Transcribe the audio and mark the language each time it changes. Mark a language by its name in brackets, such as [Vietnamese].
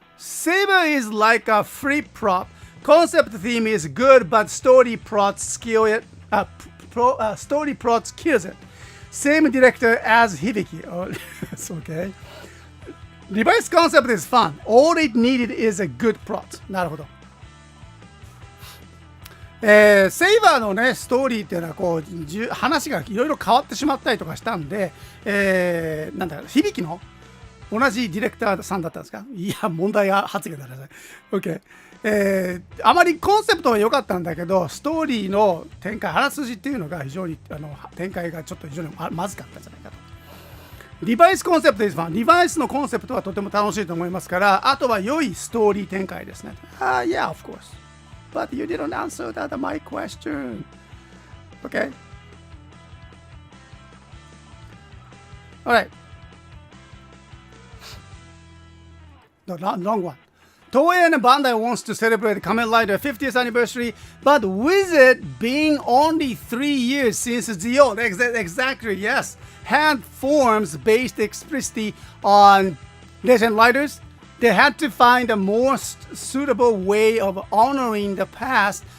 [English] Saber is like a free prop. Concept theme is good, but story plots kill it. Story plots kills it. Same director as Hibiki. Oh, it's okay.Device concept is fun. All it needed is a good plot. [Japanese] なるほど。セイバーのね、ストーリーっていうのはこう話がいろいろ変わってしまったりとかしたんで、なんだろう、響きの同じディレクターさんだったんですか？いや、問題が発言だね。OK。あまりコンセプトは良かったんだけど、ストーリーの展開、あらすじっていうのが非常に展開がちょっと非常にまずかったんじゃないかと。リバイスコンセプトです。リバイスのコンセプトはとても楽しいと思いますから、あとは良いストーリー展開ですね。 [English] Yeah, of course. But you didn't answer that my question. Okay. Alright. The long one. Toei and Bandai wants to celebrate Kamen Rider 50th anniversary, but with it being only 3 years since the old, exactly, yes, hand forms based explicitly on Legend Riders, they had to find a more suitable way of honoring the past.